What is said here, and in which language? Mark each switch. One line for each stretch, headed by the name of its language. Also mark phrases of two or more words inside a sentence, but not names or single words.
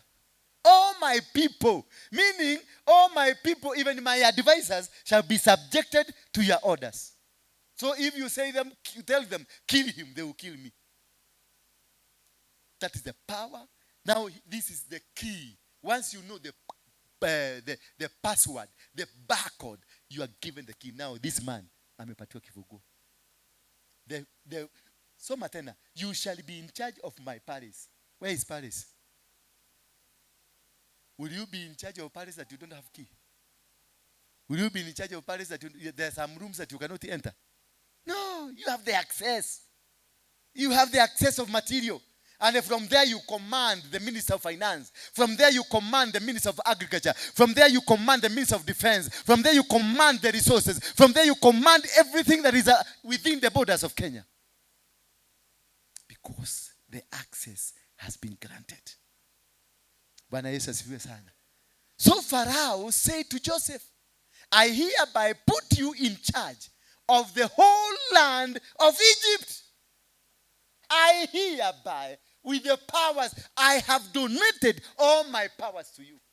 English: All my people, meaning all my people, even my advisors, shall be subjected to your orders. So if you tell them, kill him, they will kill me. That is the power. Now this is the key. Once you know the password, the barcode, you are given the key. Now this man,
Swahili: amepatiwa kifunguo.
English: So Matena, you shall be in charge of my palace. Where is palace? Will you be in charge of a palace that you don't have key? Will you be in charge of a palace that there are some rooms that you cannot enter? No, you have the access. You have the access of material. And from there you command the Minister of Finance. From there you command the Minister of Agriculture. From there you command the Minister of Defense. From there you command the resources. From there you command everything that is within the borders of Kenya. Because the access has been granted.
Swahili: Bwana Yesu asifiwe sana.
English: So Pharaoh said to Joseph, I hereby put you in charge of the whole land of Egypt. I hereby, with the powers, I have donated all my powers to you.